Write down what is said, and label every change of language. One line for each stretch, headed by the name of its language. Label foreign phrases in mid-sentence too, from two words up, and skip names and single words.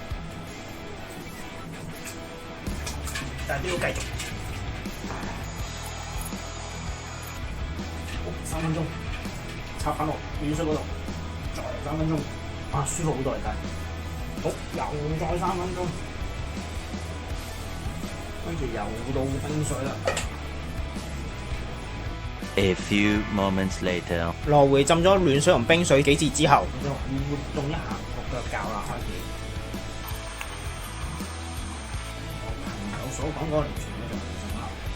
Cantonese: 但係都要繼續。3分鐘，插翻落暖水嗰度，再3分鐘，啊舒服好多嚟睇。好，又再3分鐘。跟住又到冰水啦。
English: A few moments later，
Cantonese: 來回浸咗暖水同冰水幾次之後，就活動一下個腳較啦，開始。我朋友所講嗰個療程咧就唔適合。